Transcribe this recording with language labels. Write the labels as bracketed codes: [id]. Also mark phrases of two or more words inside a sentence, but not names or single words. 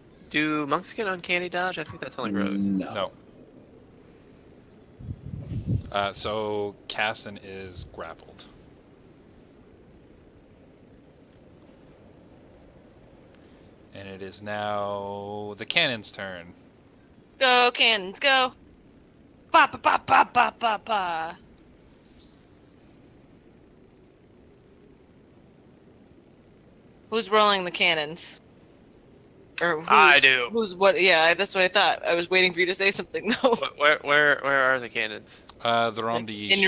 [en] Do monks get uncanny dodge? I think that's only rogue. No. So Casson is grappled. And it is now the cannon's turn. Go cannons, go! Ba ba ba ba ba ba ba. Who's rolling the cannons? Or I do. Who's what? Yeah, that's what I thought. I was waiting for you to say something. No, Where are the cannons? They're on the in your